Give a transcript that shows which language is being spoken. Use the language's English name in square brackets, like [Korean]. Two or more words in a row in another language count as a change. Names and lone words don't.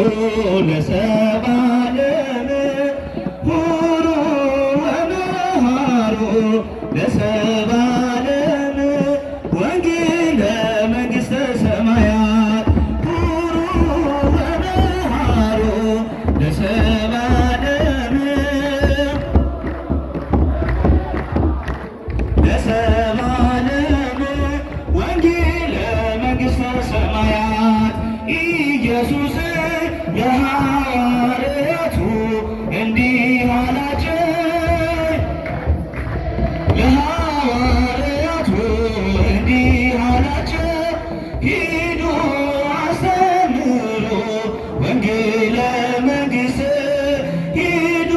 [Geez] ለሰብአ ዓለም ሁሩ ወመሃሩ ለሰብአ ዓለም ወንጌለ መንግሥተ ሰማያት ሁሩ ወመሃሩ ለሰብአ ዓለም ለሰብአ ዓለም ወንጌለ መንግሥተ ሰማያት ኢየሱስ [Amharic] ለሐዋርያቱ እንዲህ አላቸው ለሐዋርያቱ እንዲህ አላቸው ሂዱ አስተምሩ [Geez] ወንጌለ መንግሥት [Amharic] ሂዱ